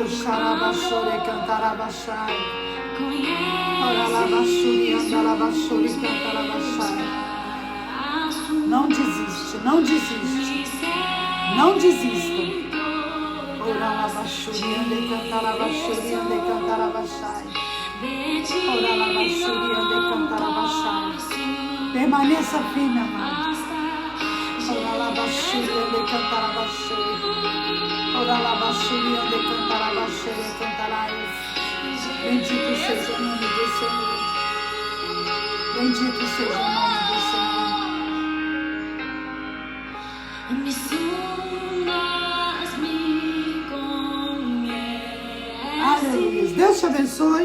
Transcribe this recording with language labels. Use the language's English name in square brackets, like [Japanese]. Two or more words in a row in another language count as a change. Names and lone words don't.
[Portuguese] Xarabachore, cantarabachai. conhece Oralabachuri, cantarabachai. Não desiste, não desiste. Não desista. Oralabachuri, ande cantarabachuri, ande cantarabachai. Oralabachuri, ande cantarabachai. Permaneça firme, amado. Oralabachuri, ande cantarabachai. Oralabachuri, ande cantarabachai, cantarais. Bendito seja o nome do Senhor. Bendito seja o nome do Senhor. Me sondas, me conhece. Aleluia. Deus te abençoe.